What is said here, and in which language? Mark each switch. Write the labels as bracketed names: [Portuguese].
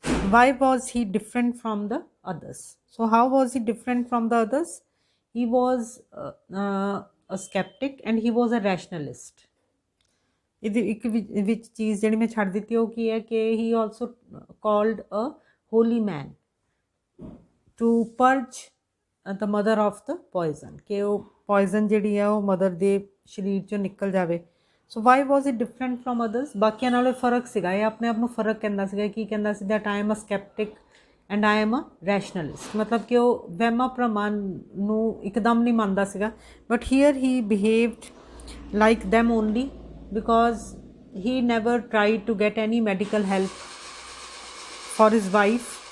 [English] Why was he different from the others? So how was he different from the others? He was a skeptic and he was a rationalist. [Punjabi] ਇਹਦੀ ਇੱਕ ਵਿੱਚ ਚੀਜ਼ ਜਿਹੜੀ ਮੈਂ ਛੱਡ ਦਿੱਤੀ ਉਹ ਕੀ ਹੈ ਕਿ [English] he also called a holy man to purge the mother of the poison, [Punjabi] ਕਿ ਉਹ poison ਜਿਹੜੀ ਹੈ ਉਹ ਮਦਰ ਦੇ ਸਰੀਰ 'ਚੋਂ ਨਿਕਲ ਜਾਵੇ. ਸੋ [English] Why was it different from others? [Punjabi] ਬਾਕੀਆਂ ਨਾਲੋਂ ਫਰਕ ਸੀਗਾ, ਇਹ ਆਪਣੇ ਆਪ ਨੂੰ ਫਰਕ ਕਹਿੰਦਾ ਸੀਗਾ. ਕੀ ਕਹਿੰਦਾ ਸੀ, [English] that I am a sceptic and I am a rationalist, [Punjabi] ਮਤਲਬ ਕਿ ਉਹ ਵਹਿਮਾਂ ਭਰਮਾਂ ਨੂੰ ਇੱਕਦਮ ਨਹੀਂ ਮੰਨਦਾ ਸੀਗਾ. [English] But here he behaved like them only because he never tried to get any medical help for his wife.